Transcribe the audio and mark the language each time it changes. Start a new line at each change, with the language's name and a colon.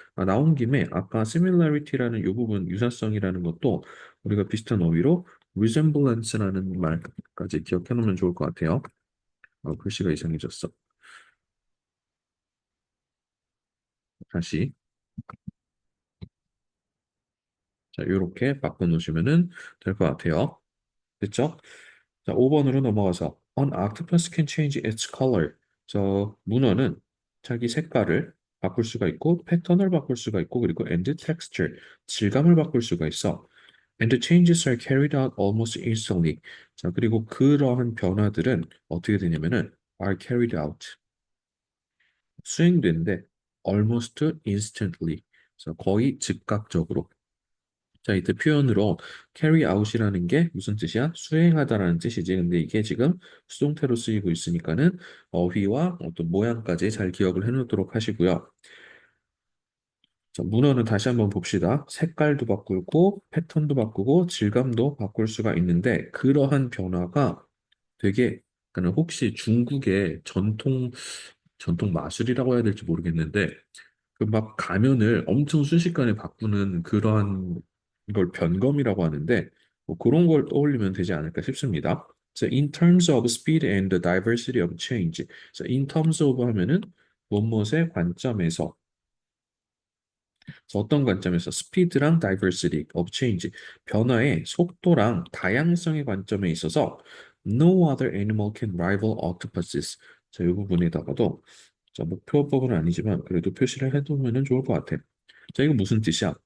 Korean: 나온 김에 아까 similarity라는 이 부분 유사성이라는 것도 우리가 비슷한 어휘로 resemblance라는 말까지 기억해 놓으면 좋을 것 같아요. 글씨가 이상해졌어. 다시. 자, 이렇게 바꿔놓으시면은 될 것 같아요. 됐죠?
English: 자,
Korean: 5번으로 넘어가서
English: An octopus can change its color.
Korean: 저 문어는 자기 색깔을 바꿀 수가 있고 패턴을 바꿀 수가 있고 그리고
English: and texture
Korean: 질감을 바꿀 수가 있어.
English: And the changes are carried out almost instantly.
Korean: 자, 그리고 그러한 변화들은 어떻게 되냐면은
English: are carried out
Korean: 수행되는데
English: almost instantly.
Korean: 그래서 거의 즉각적으로. 자, 이때 표현으로 carry out이라는 게 무슨 뜻이야? 수행하다라는 뜻이지. 근데 이게 지금 수동태로 쓰이고 있으니까는 어휘와 어떤 모양까지 잘 기억을 해놓도록 하시고요. 자, 문어는 다시 한번 봅시다. 색깔도 바꾸고 패턴도 바꾸고 질감도 바꿀 수가 있는데 그러한 변화가 되게 그러니까 혹시 중국의 전통 마술이라고 해야 될지 모르겠는데 그 막 가면을 엄청 순식간에 바꾸는 그러한 걸 변검이라고 하는데 뭐 그런 걸 떠올리면 되지 않을까 싶습니다.
English: So in terms of speed and the diversity of change. So in terms of
Korean: 하면은 무엇의 관점에서 그래서 어떤 관점에서 스피드랑 다이버시티 of change 변화의 속도랑 다양성의 관점에 있어서
English: no other animal can rival octopuses.
Korean: 자, 이 부분에다가도 자, 목표법은 아니지만 그래도 표시를 해두면 좋을 것 같아. 자, 이거 무슨 뜻이야?